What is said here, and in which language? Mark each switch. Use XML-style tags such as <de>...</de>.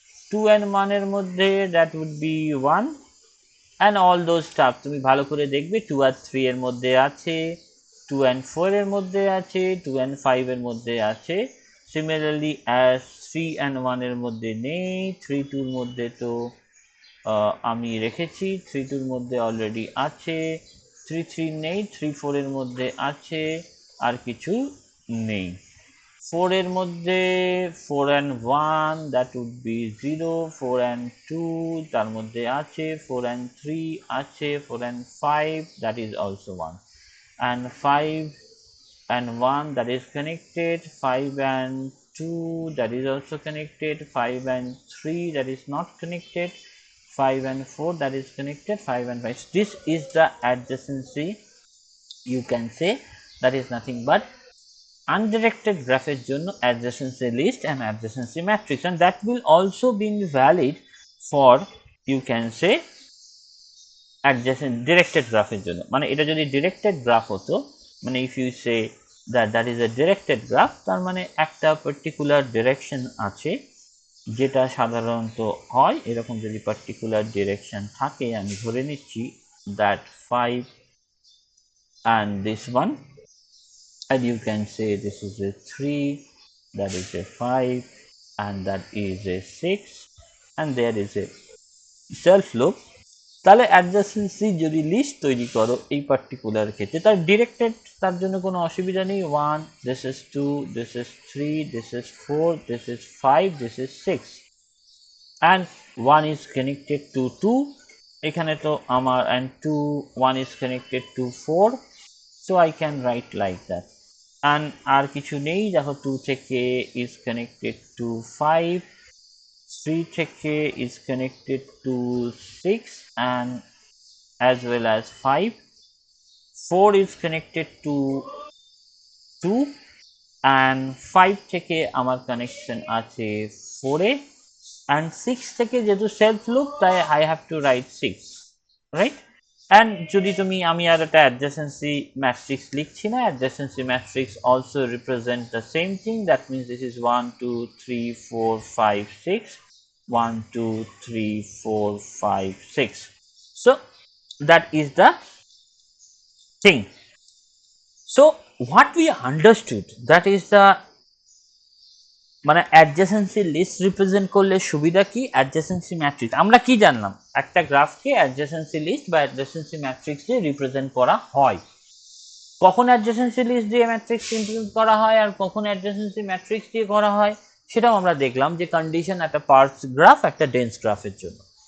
<bn>2 and 1 এর মধ্যে</bn> <en>দ্যাট উড বি 1, and all those stuff</en> <bn>তুমি ভালো করে দেখবে 2 আর 3 এর মধ্যে আছে, 2 and 4 এর মধ্যে আছে, 2 and 5 এর মধ্যে আছে। সিমিলারলি as 3 and 1 এর মধ্যে নেই, 3 2 এর মধ্যে তো আমি রেখেছি, 3 2 এর মধ্যে অলরেডি আছে, 3 3 নেই, 3 4 এর মধ্যে আছে, আর কিছু নেই। 4 এর মধ্যে</bn> <en>4 and 1 that would be 0, 4 and 2</en> <bn>তার মধ্যে আছে,</bn> <en>4 and 3 আছে, 4 and 5 that is also 1, and 5 and 1 that is connected, 5 and 2 that is also connected, 5 and 3 that is not connected, 5 and 4 that is connected, 5 and 5. This is the adjacency, you can say, that is nothing but undirected গ্রাফের জন্য adjacency list and adjacency matrix, and that will also be valid for, you can say, adjacent directed গ্রাফের জন্য।</en> <bn>মানে এটা যদি directed graph হতো, মানে</bn> <en>if you say that is a directed graph,</en> <bn>তার মানে একটা পার্টিকুলার ডিরেকশন আছে, যেটা সাধারণত হয় এরকম, যদি পার্টিকুলার ডিরেকশন থাকে, আমি ধরে নিচ্ছি</bn> <en>that 5 and this one, and you can say this is a 3, that is a 5, and that is a 6, and there is a self loop.</en> <bn>তাহলে অ্যাডজাসেন্সি যদি লিস্ট তৈরি করো এই পার্টিকুলার ক্ষেত্রে, তার ডিরেক্টেড, তার জন্য কোনো অসুবিধা নেই।</bn> <en>1, this is 2, this is 3, this is 4, this is 5, this is 6, and 1 is connected to 2,</en> <bn>এখানে তো আমার,</bn> <en>and 2, 1 is connected to 4, so I can write like that, and</en> <bn>আর কিছু নেই।</bn> <en>দেখো 2 থেকে is connected to 5, 3 থেকে is connected to 6 and as well as 5, 4 is connected to 2 and 5 থেকে</en> <bn>আমার কানেকশন আছে 4 এ,</bn> <en>and 6 থেকে</en> <bn>যেহেতু সেলফ লুপ তাই</bn> <en>I have to write 6, right? and</en> <bn>যদি তুমি, আমি আর একটা adjacency matrix লিখছি না,</bn> <en>adjacency matrix also represent the same thing, that means this is 1 2 3 4 5 6, 1 2 3 4 5 6, so that is the thing. So what we understood, that is the,</en> <bn>মানে অ্যাডজেসেন্সি list represent করলে সুবিধা কি, অ্যাডজেসেন্সি ম্যাট্রিক্স আমরা কি জানলাম, একটা গ্রাফকে অ্যাডজেসেন্সি লিস্ট বা অ্যাডজেসেন্সি ম্যাট্রিক্স দিয়ে রিপ্রেজেন্ট করা হয়। কখন অ্যাডজেসেন্সি লিস্ট দিয়ে ম্যাট্রিক্স রিপ্রেজেন্ট করা হয় আর কখন অ্যাডজেসেন্সি ম্যাট্রিক্স দিয়ে করা হয়, সেটাও আমরা দেখলাম যে কন্ডিশন একটা পার্স গ্রাফ একটা ডেন্স গ্রাফের জন্য।</bn>